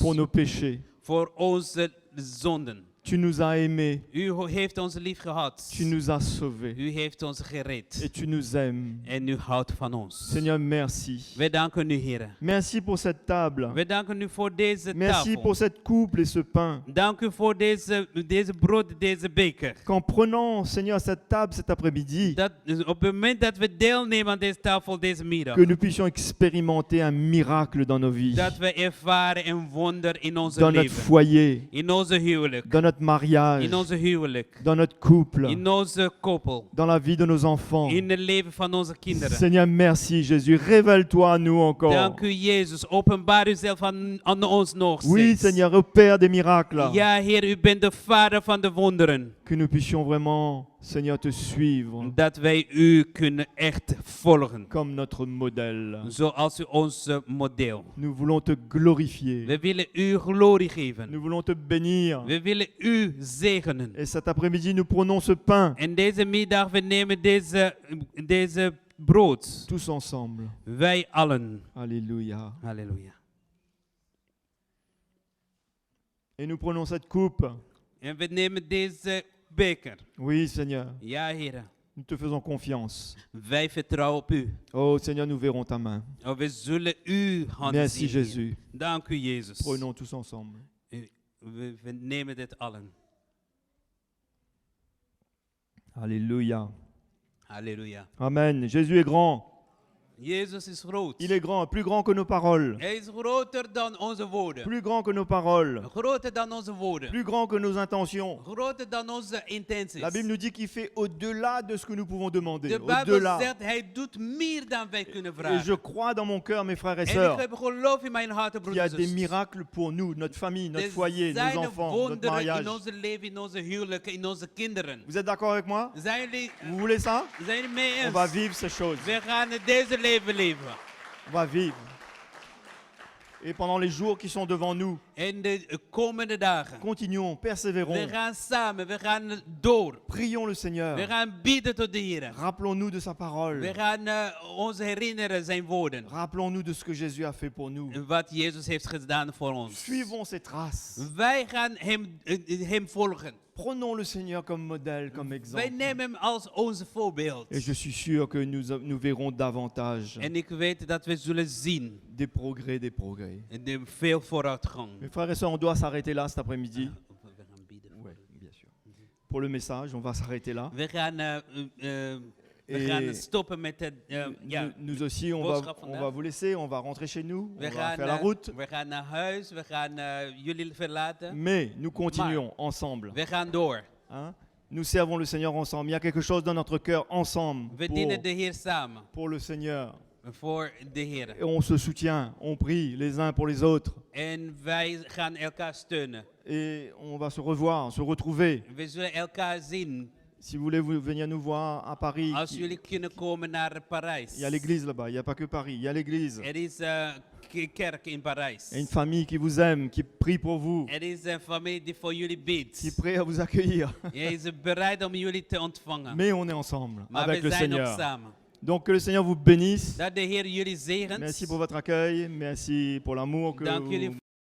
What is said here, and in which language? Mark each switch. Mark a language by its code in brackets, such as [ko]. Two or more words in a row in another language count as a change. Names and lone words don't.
[fr] pour nos péchés. [nl] Voor onze zonden. [fr] Tu nous as aimés, [nl] U heeft ons lief gehad. [fr] tu nous as sauvés [nl] U heeft ons gered. [fr] et tu nous aimes. [nl] En u houdt van ons. [fr] Seigneur, merci. [nl] We danken u, Heer. [fr] Merci pour cette table. [nl] We danken u voor deze [fr] Merci [nl] tafel. [fr] pour cette couple et ce pain. [nl] Dank u voor deze brood, deze beker. [fr] Qu'en prenant, Seigneur, cette table cet après-midi, [nl] Dat, op het moment dat we deelnemen aan deze tafel deze middag, [fr] que nous puissions expérimenter un miracle dans nos vies, [nl] dat we ervaren een wonder in onze [fr] dans notre [nl] leven. [fr] foyer, [nl] In onze huwelijk. [fr] dans notre mariage, [nl] In onze huwelijk. [fr] dans notre couple, [nl] In onze koppel. [fr] dans la vie de nos enfants. [nl] In het leven van onze kinderen. [fr] Seigneur, merci Jésus. Révèle-toi à nous encore. [nl] Dank u, Jezus. Openbaar uzelf aan ons nog [fr] Oui, [nl] steeds. [fr] Seigneur, au Père des miracles. [nl] Ja, Heer, u bent de vader van de wonderen. [fr] Que nous puissions vraiment, Seigneur, te suivre [nl] Dat wij u kunnen echt volgen. [fr] comme notre modèle. [nl] Zoals u ons model. [fr] Nous voulons te glorifier. [nl] We willen u glorie geven. [fr] Nous voulons te bénir. [nl] We willen u zegenen. [fr] Et cet après-midi, nous prenons ce pain [nl] En deze middag, we nemen deze brood. [fr] tous ensemble. [nl] Wij allen. [fr] Alléluia. [nl] Halleluja. [fr] Et nous prenons cette coupe. [nl] En we nemen deze beker. [fr] Oui, Seigneur, [nl] Ja, Heer. [fr] nous te faisons confiance. [nl] Wij vertrouwen op u. [fr] Oh, Seigneur, nous verrons ta main. [nl] Oh, we zullen uw hand [fr] Merci, [nl] zien. Heer. [fr] Jésus. [nl] Dank u, Jezus. [fr] Prenons tous ensemble. [nl] We nemen dit allen. [fr] Alléluia. [nl] Halleluja. [fr] Amen. Jésus est grand. [nl] Jezus is groot. [fr] Il est grand, plus grand que nos paroles. [nl] Hij is groter dan onze woorden. [fr] Plus grand que nos paroles. [nl] Groter dan onze woorden. [fr] Plus grand que nos intentions. [nl] Groter dan onze intenties. [fr] La Bible nous dit qu'il fait au-delà de ce que nous pouvons demander. [nl] De Bijbel [fr] Au-delà. [nl] zegt, hij doet meer dan wij kunnen [fr] Et [nl] vragen. [fr] je crois dans mon cœur, mes frères et [nl] En ik [fr] sœurs, [nl] heb geloof in mijn hart, [fr] qu'il y a [nl] broeders en [fr] des [nl] zusters. [fr] miracles pour nous, notre famille, notre [nl] Er [fr] foyer, nos [nl] zijn [fr] enfants, notre [nl] wonderen [fr] mariage. [nl] in onze leven, in onze huwelijken, in onze kinderen. [fr] Vous êtes d'accord avec moi? [nl] Zijn jullie [fr] Vous voulez ça? [nl] mee [fr] On [nl] eens? [fr] va vivre ces choses. [nl] We gaan deze leven leven. [fr] On va vivre. Et pendant les jours qui sont devant nous, [nl] in de komende dagen. [fr] continuons, [nl] We [fr] persévérons, [nl] gaan samen, we gaan door. [fr] prions le Seigneur. [nl] We gaan bidden tot de Heer. [fr] Rappelons-nous de sa parole. [nl] We gaan ons herinneren zijn woorden. [fr] Rappelons-nous de ce que Jésus a fait pour nous. [nl] Wat Jezus heeft gedaan voor ons. [fr] Suivons ses traces. [nl] Wij gaan hem volgen. [fr] Prenons le Seigneur comme modèle, comme [nl] Wij [fr] exemple. [nl] nemen hem als onze voorbeeld. [fr] Et je suis sûr que nous verrons davantage [nl] En ik weet dat we zullen zien [fr] des progrès, des progrès. [nl] de veel vooruitgang. [fr] Mes frères et sœurs, on doit s'arrêter là cet après-midi. [nl] We gaan bidden. [fr] Oui, bien sûr. Pour le message, on va s'arrêter là. [nl] We [fr] Et [nl] gaan stoppen met het. [fr] Nous aussi, on [nl] boodschap [fr] va [nl] vandaag. [fr] vous laisser, on va rentrer chez nous, on [nl] We [fr] va [nl] gaan, [fr] faire la route. [nl] we gaan naar huis, we gaan jullie verlaten. [fr] Mais nous continuons ensemble. [nl] We gaan door. [fr] Hein. Nous servons le Seigneur ensemble. Il y a quelque chose dans notre cœur ensemble [nl] We dienen de Heer samen. [fr] pour le Seigneur. [nl] Voor de Heer. [fr] Et on se soutient, on prie les uns pour les autres. [nl] En wij gaan elkaar steunen. [fr] Et on va se revoir, se retrouver. [nl] We zullen elkaar zien. [fr] Si vous voulez venir nous voir à Paris, [nl] Als jullie kunnen komen naar Parijs. [fr] il y a l'église là-bas. Il n'y a pas que Paris, il y a l'église. [nl] Er is kerk in Parijs. [fr] Et une famille qui vous aime, qui prie pour vous, [nl] Er is een familie die voor jullie bidt. [fr] qui est prête à vous accueillir. [nl] Hij is bereid om jullie te ontvangen. [fr] Mais on est ensemble [nl] Maar [fr] avec [nl] we [fr] le [nl] zijn ook [fr] Seigneur. [nl] samen. [fr] Donc que le Seigneur vous bénisse. [nl] Dat de Heer jullie zegent. [fr] Merci pour votre accueil, merci pour l'amour que [nl] Dank jullie [fr] vous